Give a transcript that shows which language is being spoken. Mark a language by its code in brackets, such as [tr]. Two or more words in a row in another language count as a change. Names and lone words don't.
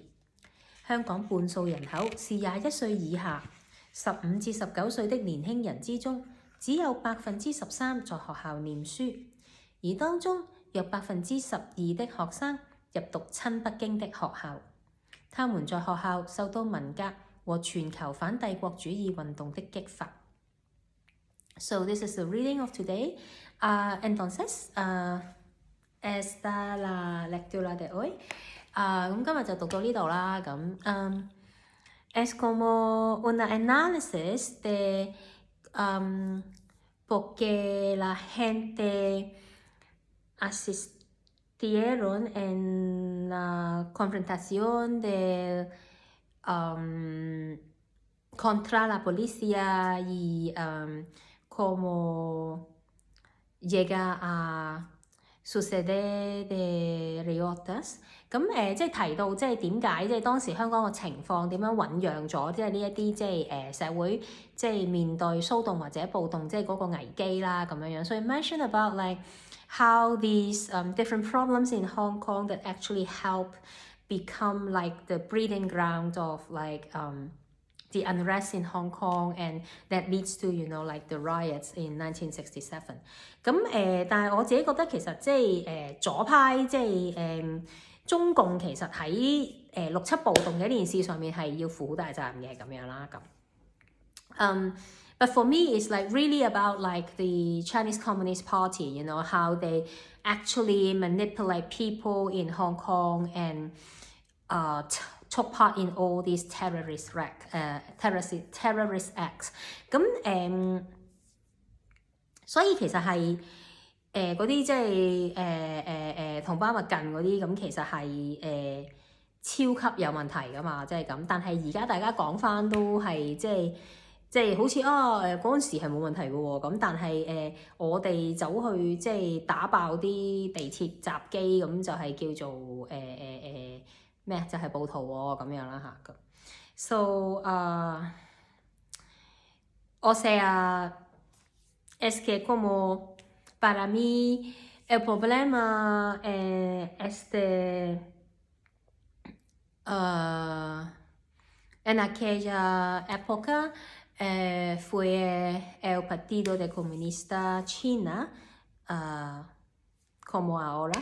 [yue] 香港半數人口是21歲以下，15至19歲的年輕人之中，只有13%在學校念書， 而當中約12%的學生入讀親北京的學校，他們在學校受到文革和全球反帝國主義運動的激發。 [en] So this is the reading of today. [es] Entonces, esta la lectura de hoy. [yue] 咁今日就讀到呢度啦。 [es] 咁 es como un análisis de por qué la gente asistieron en la confrontación de contra la policía y cómo llega a suceder de riotas。 [yue] 咁即係提到即係點解即係當時香港嘅情況點樣醖釀咗即係呢一啲即係社會即係面對騷動或者暴動即係嗰個危機啦咁樣樣。 [en] So it mentioned about like how these different problems in Hong Kong that actually help become like the breeding ground of like the unrest in Hong Kong and that leads to like the riots in 1967。 [yue] 咁但係我自己覺得其實即係左派即係中共其實喺6·7暴動嘅呢件事上面係要負好大責任嘅咁樣啦咁。 [en] But for me, it's like really about like the Chinese Communist Party, how they actually manipulate people in Hong Kong and took part in all these terrorist acts。 [yue] 咁所以其實係嗰啲即係同胞勿近嗰啲，咁其實係超級有問題噶嘛，即係咁。但係而家大家講翻都係即係好似嗰陣時係冇問題嘅喎，咁但係我哋走去即係打爆啲地鐵閘機，咁就係叫做咩就係暴徒喎咁樣啦嚇。So [es] o sea es que como para mí el problema en aquella época fue el Partido de Comunista China, como ahora.